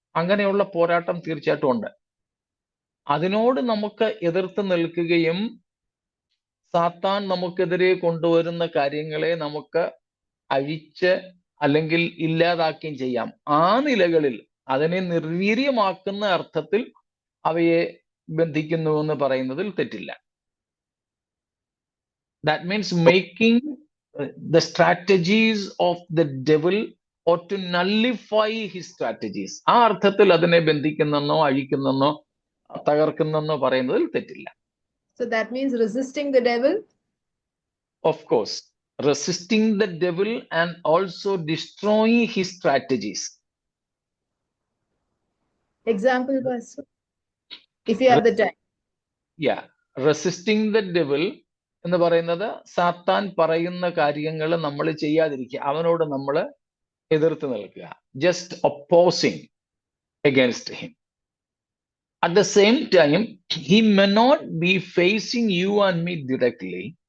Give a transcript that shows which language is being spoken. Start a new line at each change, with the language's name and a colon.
Malayalam: അങ്ങനെയുള്ള പോരാട്ടം തീർച്ചയായിട്ടും ഉണ്ട്. അതിനോട് നമുക്ക് എതിർത്ത് നിൽക്കുകയും സാത്താൻ നമുക്കെതിരെ കൊണ്ടുവരുന്ന കാര്യങ്ങളെ നമുക്ക് അഴിച്ച് അല്ലെങ്കിൽ ഇല്ലാതാക്കുകയും ചെയ്യാം. ആ നിലകളിൽ അതിനെ നിർവീര്യമാക്കുന്ന അർത്ഥത്തിൽ അവയെ ബന്ധിക്കുന്നു എന്ന് പറയുന്നതിൽ തെറ്റില്ല.
English: That means making the strategies of the devil or to nullify his strategies.
Malayalam: ആ അർത്ഥത്തിൽ അതിനെ ബന്ധിക്കുന്നെന്നോ അഴിക്കുന്നെന്നോ തകർക്കുന്നെന്നോ പറയുന്നതിൽ തെറ്റില്ല.
English: So that means resisting the devil? Of course. Resisting the devil and also destroying his strategies. Example, Pastor, if you have the time. Yeah. Resisting the devil
Malayalam: എന്ന് പറയുന്നത് സാത്താൻ പറയുന്ന കാര്യങ്ങൾ നമ്മൾ ചെയ്യാതിരിക്കുക, അവനോട് നമ്മൾ എതിർത്ത് നിൽക്കുക.
English: Just opposing against him. At the same time, he may not be facing you and me directly.